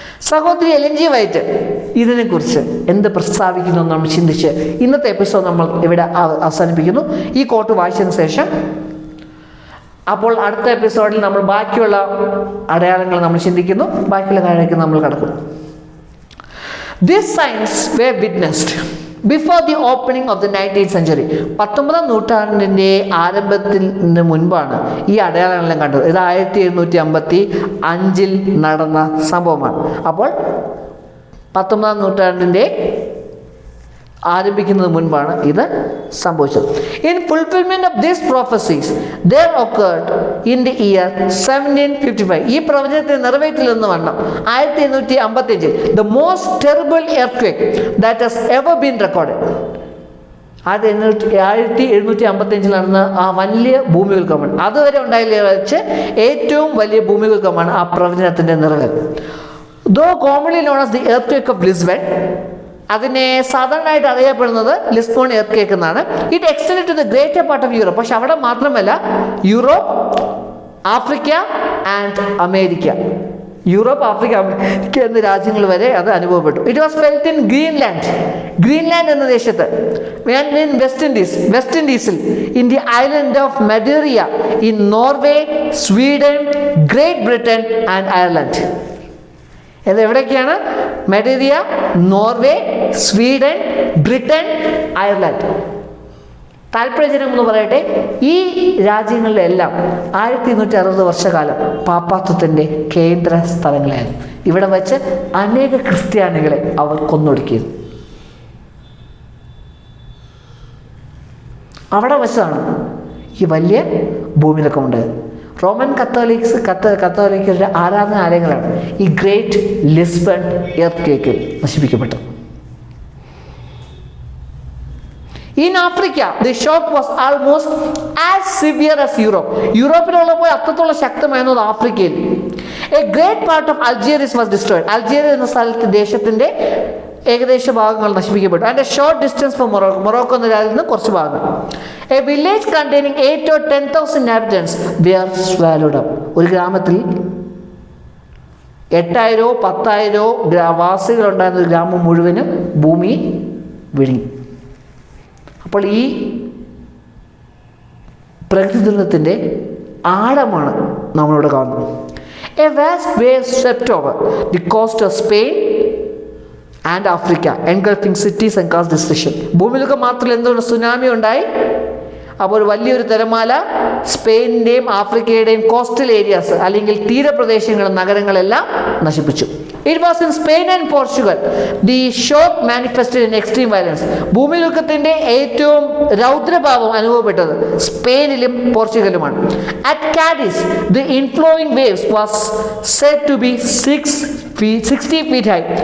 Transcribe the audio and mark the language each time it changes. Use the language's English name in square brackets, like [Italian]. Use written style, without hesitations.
[Malayalam] സഹോദരി Ellen G white ഇതിനെക്കുറിച്ച് എന്ത് പ്രസ്താവിക്കുന്നു എന്ന് നമ്മൾ ചിന്തിച്ച് ഇന്നത്തെ എപ്പിസോഡ് നമ്മൾ ഇവിടെ അവസാനിപ്പിക്കുന്നു. ഈ കോട്ട് വായിച്ചതിന് ശേഷം അപ്പോൾ അടുത്ത എപ്പിസോഡിൽ നമ്മൾ ബാക്കിയുള്ള അടയാളങ്ങൾ നമ്മൾ ചിന്തിക്കുന്നു, ബാക്കിയുള്ള കാര്യങ്ങൾക്ക് നമ്മൾ കടക്കും. [English] These signs were witnessed before the opening of the 19th century. [Malayalam] 19ാം നൂറ്റാണ്ടിൻ്റെ ആരംഭത്തിന് മുൻപാണ് ഈ അടയാളങ്ങളെല്ലാം കണ്ടത്. ഇത് 1755 നടന്ന സംഭവമാണ്. അപ്പോൾ 19ാം നൂറ്റാണ്ടിൻ്റെ ആരംഭിക്കുന്നതിന് മുൻപാണ് ഇത് സംഭവിച്ചത്. [English] In fulfillment of these prophecies there occurred in the year 1755. [Malayalam] ഈ പ്രവചനത്തെ നിറവേറ്റില്ലെന്ന് വണ്ണം [English] 1755 the most terrible earthquake that has ever been recorded. [Malayalam] 1755 നടന്ന ആ വലിയ ഭൂമികുലുക്കമാണ് അതുവരെ ഉണ്ടായതിൽ വെച്ച് ഏറ്റവും വലിയ ഭൂമികുലുക്കമാണ് ആ പ്രവചനത്തിൻ്റെ നിറവേറ്റൽ. [English] Though commonly known as the earthquake of Lisbon, [Malayalam] അതിനെ സാധാരണയായിട്ട് അറിയപ്പെടുന്നത് ലിസ്ബൺ എർത്ത്ക്വേക്ക് എന്നാണ്. [English] It extend to the greater part of Europe. [Malayalam] പക്ഷെ അവിടെ മാത്രമല്ല, Europe, Africa and America, Europe, Africa, America എന്നീ രാജ്യങ്ങൾ വരെ അത് അനുഭവപ്പെട്ടു. [English] it was felt in Greenland [Malayalam] എന്ന ദേശത്ത്, [English] West ഇൻഡീസിൽ, in the island of Madeira, in Norway, Sweden, Great Britain and Ireland. [Malayalam] ഇത് എവിടെയൊക്കെയാണ്? മഡേറിയ, നോർവേ, സ്വീഡൻ, ബ്രിട്ടൻ, അയർലൻഡ്. താല്പര്യജനം എന്ന് പറയട്ടെ, ഈ രാജ്യങ്ങളിലെല്ലാം 1260 വർഷക്കാലം പാപ്പാത്വത്തിൻ്റെ കേന്ദ്ര സ്ഥലങ്ങളായിരുന്നു. ഇവിടെ വച്ച് അനേക ക്രിസ്ത്യാനികളെ അവർ കൊന്നൊടുക്കിയത്. അവിടെ വച്ചാണ് ഈ വലിയ ഭൂമിയിലൊക്കെ ഉണ്ടായത്. റോമൻ കത്തോലിക്കരുടെ ആരാധനാലയങ്ങളാണ് ഈ great Lisbon എർത്ത്ക്വേക്കിൽ നശിപ്പിക്കപ്പെട്ടത്. [English] In Africa, the shock was almost as severe as Europe. [Malayalam] യൂറോപ്പിലുള്ളപ്പോൾ അത്രത്തോളം ശക്തമായിരുന്നത് ആഫ്രിക്കയിൽ. [English] A great part of Algiers was destroyed. [Malayalam] Algeria എന്ന സ്ഥലത്ത് ദേശത്തിൻ്റെ ഏകദേശ ഭാഗങ്ങൾ നശിപ്പിക്കപ്പെട്ടു. [English] and a short distance from [Malayalam] Morocco എന്ന രാജ്യത്ത് നിന്ന് കുറച്ച് ഭാഗങ്ങൾ. [English] A village containing 8,000 or 10,000 inhabitants were swallowed up. [Malayalam] ഒരു ഗ്രാമത്തിൽ 8,000 or 10,000 വാസികളുണ്ടായിരുന്ന ഒരു ഗ്രാമം മുഴുവനും ഭൂമി വിഴുങ്ങി. അപ്പോൾ ഈ പ്രകൃതി ദുരന്തത്തിൻ്റെ ആഴമാണ് നമ്മളിവിടെ കാണുന്നത്. [English] A vast wave swept over the coast of Spain and Africa, engulfing cities and caused destruction. [Malayalam] ഭൂമിയിലൊക്കെ മാത്രമല്ല, എന്തുകൊണ്ട് സുനാമി ഉണ്ടായി. അപ്പോൾ ഒരു വലിയൊരു തിരമാല സ്പെയിനിൻ്റെയും ആഫ്രിക്കയുടെയും കോസ്റ്റൽ ഏരിയാസ് അല്ലെങ്കിൽ തീരപ്രദേശങ്ങളും നഗരങ്ങളെല്ലാം നശിപ്പിച്ചു. [English] It was in Spain and Portugal the shock manifested in extreme violence. [Malayalam] ഭൂമികുലുക്കത്തിൻ്റെ ഏറ്റവും രൗദ്രഭാവം അനുഭവപ്പെട്ടത് സ്പെയിനിലും പോർച്ചുഗലുമാണ്. [English] At Cadiz, the inflowing waves was said to be 60 feet high.